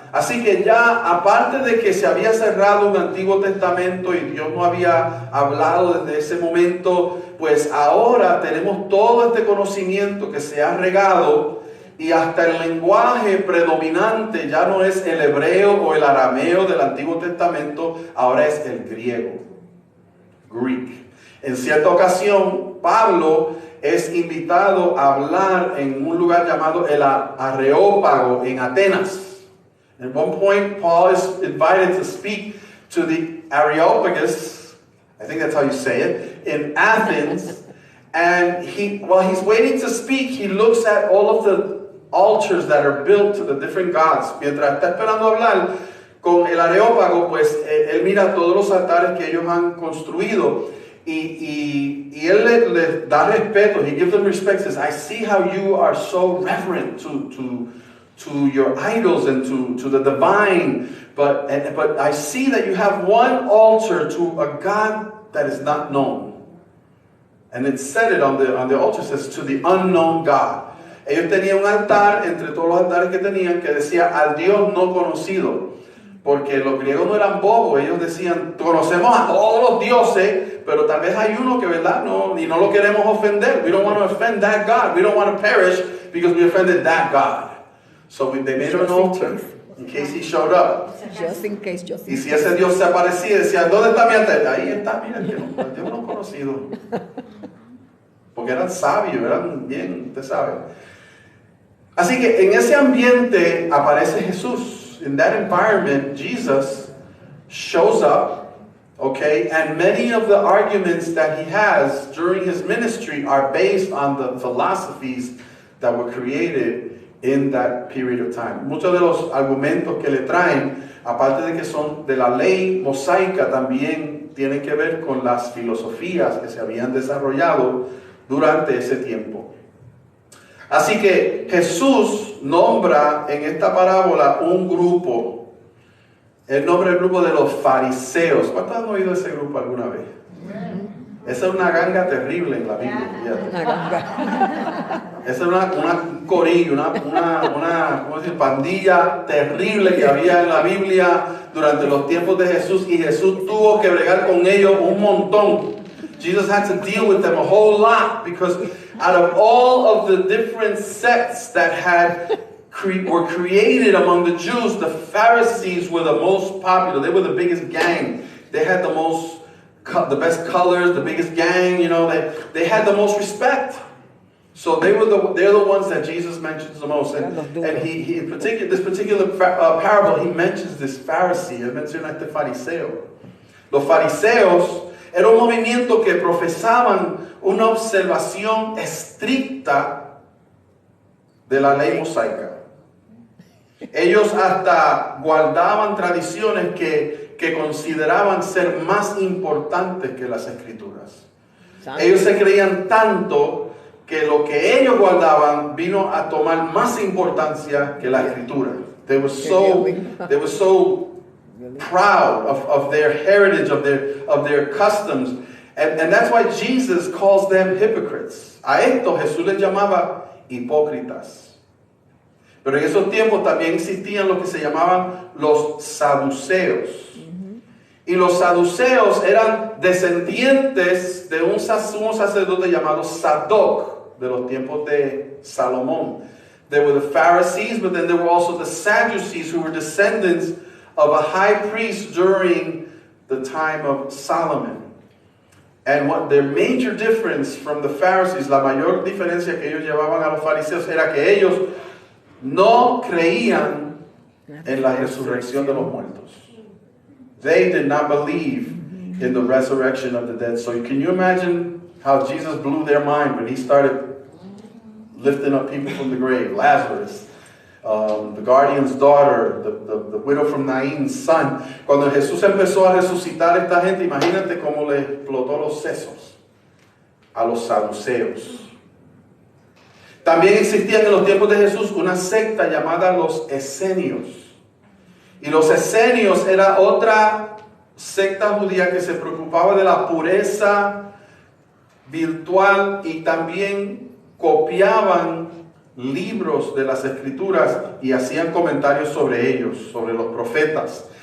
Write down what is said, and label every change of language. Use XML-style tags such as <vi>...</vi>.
<es>Así que ya, aparte de que se había cerrado un Antiguo Testamento y Dios no había hablado desde ese momento, pues ahora tenemos todo este conocimiento que se ha regado y hasta el lenguaje predominante ya no es el hebreo o el arameo del Antiguo Testamento, ahora es el griego, Greek. En cierta ocasión, Pablo es invitado a hablar en un lugar llamado el Areópago en Atenas.</es> <en>At one point, Paul is invited to speak to the Areopagus, I think that's how you say it, in Athens. And while he's waiting to speak, he looks at all of the altars that are built to the different gods.</en> <es>Mientras está esperando hablar con el Areópago, pues él mira todos los altares que ellos han construido. Y él les da respeto.</es> <en>He gives them respect. Says, I see how you are so reverent to your idols and to the divine. But I see that you have one altar to a God that is not known. And it said it on the altar, says, to the unknown God.</en> <es>Ellos tenían un altar, entre todos los altares que tenían, que decía al Dios no conocido. Porque los griegos no eran bobos, ellos decían, conocemos a todos los dioses, pero tal vez hay uno que, ¿verdad? No lo queremos ofender.</es> <en>We don't want to offend that God. We don't want to perish because we offended that God. So they made an altar in case he showed up. Just in case.</en> <es>Y si ese Dios se aparecía, decía, ¿dónde está mi altar? Ahí está, mira, el Dios no conocido. Porque eran sabios, eran bien, usted sabe. Así que en ese ambiente aparece Jesús.</es> <en>In that environment, Jesus shows up, okay, and many of the arguments that he has during his ministry are based on the philosophies that were created in that period of time.</en> <es>Muchos de los argumentos que le traen, aparte de que son de la ley mosaica, también tienen que ver con las filosofías que se habían desarrollado durante ese tiempo. Así que Jesús nombra en esta parábola un grupo. Él nombra el grupo de los fariseos. ¿Cuántos han oído ese grupo alguna vez? Esa es una ganga terrible en la Biblia. Fíjate. Una ganga. Esa es un corillo, ¿cómo decir? Pandilla terrible que había en la Biblia durante los tiempos de Jesús, y Jesús tuvo que bregar con ellos un montón.</es> <en>Jesus had to deal with them a whole lot, because out of all of the different sects that were created among the Jews, the Pharisees were the most popular. They were the biggest gang. They had the best colors, the biggest gang. You know, they had the most respect. So they're the ones that Jesus mentions the most. And he in particular, this particular parable, he mentions this Pharisee.</en> <es>Él menciona este fariseo. Los fariseos era un movimiento que profesaban una observación estricta de la ley mosaica. Ellos hasta guardaban tradiciones que consideraban ser más importantes que las escrituras. Ellos se creían tanto que lo que ellos guardaban vino a tomar más importancia que la escritura.</es> <en>They were so proud of their heritage, of their customs. And that's why Jesus calls them hypocrites.</en> <es>A esto Jesús les llamaba hipócritas. Pero en esos tiempos también existían lo que se llamaban los saduceos. Y los saduceos eran descendientes de un sumo sacerdote llamado Sadoc, de los tiempos de Salomón.</es> <en>There were the Pharisees, but then there were also the Sadducees, who were descendants of a high priest during the time of Solomon. And what their major difference from the Pharisees,</en> <es>la mayor diferencia que ellos llevaban a los fariseos, era que ellos no creían en la resurrección de los muertos.</es> <en>They did not believe in the resurrection of the dead. So can you imagine how Jesus blew their mind when he started lifting up people from the grave? Lazarus, the guardian's daughter, the widow from Nain's son.</en> <es>Cuando Jesús empezó a resucitar a esta gente, imagínate cómo le explotó los sesos a los saduceos. También existían en los tiempos de Jesús una secta llamada los esenios. Y los esenios era otra secta judía que se preocupaba de la pureza virtual y también copiaban libros de las escrituras y hacían comentarios sobre ellos, sobre los profetas.</es>